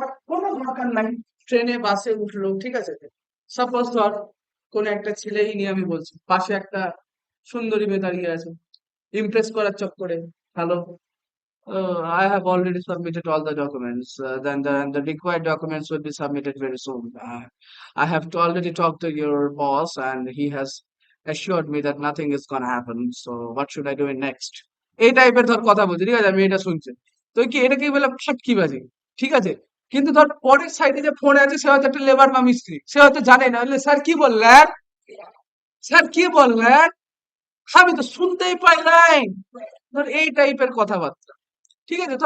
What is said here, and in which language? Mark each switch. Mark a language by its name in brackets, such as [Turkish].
[Bangla] কোনো দরকার নাই। ট্রেনে বাসে উঠলো, ঠিক আছে? সাপোজ ধর কোন একটা ছেলেই নিয়ে আমি বলছি, পাশে একটা সুন্দরী মেয়ে দাঁড়িয়ে আছে, ইমপ্রেস করার চক্করে, hello, [English] I have already submitted all the documents. Then the required documents will be submitted very soon. I have already talked to your boss, and he has assured me that nothing is gonna happen. So what should I do in next? [Bangla] এই টাইপের ধর কথা বলছে, ঠিক আছে? আমি এটা শুনছি, তো কি এটাকেই বলে ফাটকিবাজি, ঠিক আছে? কিন্তু ধর পরের সাইডে যে ফোন আছে, সে হয়তো একটা লেবার বা মিস্ত্রি, সে হয়তো জানে না, বলে, স্যার কি বললেন, স্যার কি বললেন, আমি তো শুনতেই পাই নাই, ধর এই টাইপের কথাবার্তা, ঠিক আছে?